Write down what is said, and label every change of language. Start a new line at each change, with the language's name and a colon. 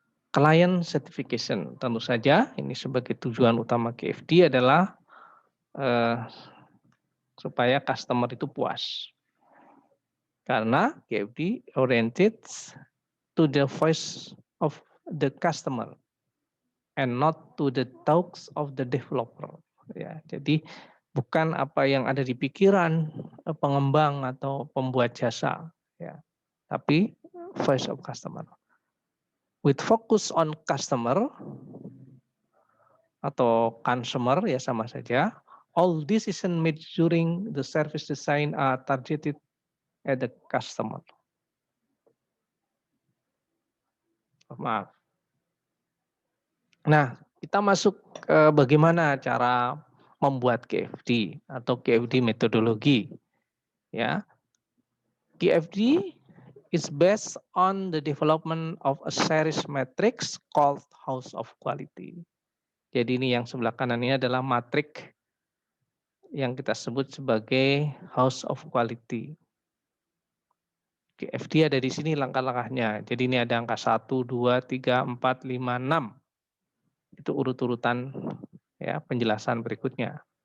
English: Client certification,
Indonesian: tentu saja ini sebagai tujuan utama KFD adalah supaya customer itu puas. Karena
English: KFD oriented to the voice of the customer and not to the talks of the developer.
Indonesian: Ya, jadi bukan apa yang ada di pikiran pengembang atau pembuat jasa, ya, tapi voice of customer.
English: With focus on customer
Indonesian: atau consumer ya sama saja.
English: All decision made during the service design are targeted at the customer.
Indonesian: Maaf. Nah, kita masuk ke bagaimana cara membuat KFD atau KFD metodologi.
English: Ya, KFD is based on the development of a series matrix called House of Quality.
Indonesian: Jadi ini yang sebelah kanan ini adalah matrik yang kita sebut sebagai House of Quality. KFD ada di sini langkah-langkahnya. Jadi ini ada angka 1, 2, 3, 4, 5, 6. Itu urut-urutan ya penjelasan berikutnya.